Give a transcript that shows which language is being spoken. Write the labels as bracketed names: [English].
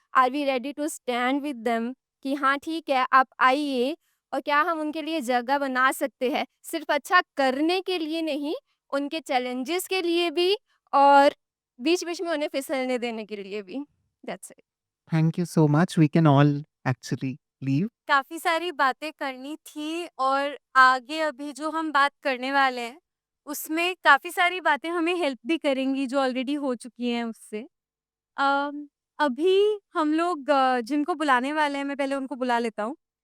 [English] are we ready to stand with them [Hindi] कि हाँ ठीक है, आप आइए। और क्या हम उनके लिए जगह बना सकते हैं, सिर्फ अच्छा करने के लिए नहीं, उनके चैलेंजेस के लिए भी और बीच-बीच में उन्हें फिसलने देने के लिए भी। [English] That's it. Thank you so much. We can all actually leave. [Hindi] काफ़ी सारी बातें करनी थी और आगे अभी जो हम बात करने वाले हैं, उसमें काफ़ी सारी बातें हमें हेल्प भी करेंगी जो ऑलरेडी हो चुकी हैं उससे। अम, अभी हम लोग जिनको बुलाने वाले हैं, मैं पहले उनको बुला लेता हूँ।